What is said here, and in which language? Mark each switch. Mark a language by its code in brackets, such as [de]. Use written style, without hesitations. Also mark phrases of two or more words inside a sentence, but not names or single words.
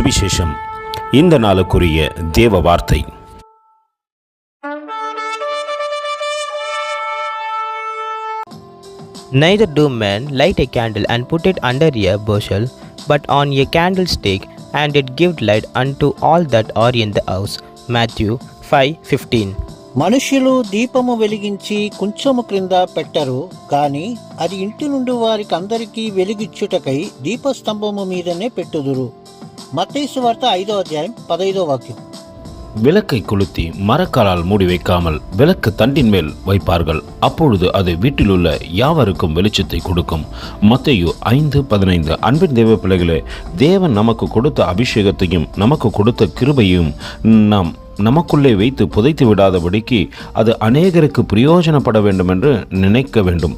[ta] சுவிசேஷம். இந்த நாளுக்குரிய தேவ வார்த்தை. [en] Neither do men light a candle and put it under a bushel, but on a candlestick, and it giveth light unto all that are in the house. Matthew 5:15. [te] మనుష్యులు దీపము వెలిగించి కుంచము క్రింద పెట్టరు, కాని అది ఇంటి నుండి వారికి అందరికీ వెలిగిచ్చుటకై దీపస్తంభము మీదనే పెట్టుదురు. మత్తయి సువార్త 5వ అధ్యాయం 15వ వాక్యం. [ta] விளக்கை கொளுத்தி மரக்காலால் மூடி வைக்காமல் விளக்கு தண்டின் மேல் வைப்பார்கள், அப்பொழுது அது வீட்டிலுள்ள யாவருக்கும் வெளிச்சத்தை கொடுக்கும். மத்தேயு 5:15. அன்பின் தேவ பிள்ளைகளே, தேவன் நமக்கு கொடுத்த அபிஷேகத்தையும் நமக்கு கொடுத்த கிருபையும் நாம் நமக்குள்ளே வைத்து புதைத்து விடாதபடிக்கு அது அநேகருக்கு பிரயோஜனப்பட வேண்டும் என்று நினைக்க வேண்டும்.